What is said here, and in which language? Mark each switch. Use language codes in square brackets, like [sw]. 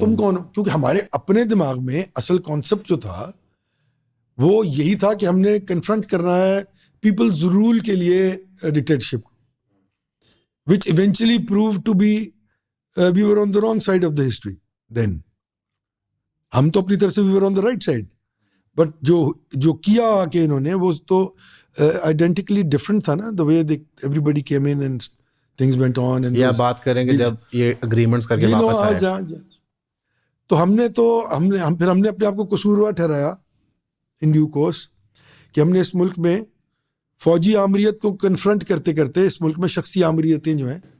[ur] تم کون ہو؟ کیونکہ ہمارے اپنے دماغ میں اصل کانسیپٹ جو تھا وہ یہی تھا کہ ہم نے کنفرنٹ کرنا ہے پیپلز رول کے لیے dictatorship, [en] which eventually proved to be we were on the wrong side of the history then. [ur] ہم تو اپنی طرف سے [en] we were on the right side, but [ur] جو کیا کہ انہوں نے وہ تو [en] identically different تھا نا, the way everybody came in and things went on. and [ur] یا بات کریں گے جب یہ اگریمنٹس کر کے واپس آئے تو ہم نے پھر ہم نے اپنے آپ کو قصوروار ٹھہرایا [en] in due course [ur] کہ ہم نے اس ملک میں فوجی آمریت کو کنفرنٹ کرتے کرتے اس ملک میں شخصی آمریتیں جو ہیں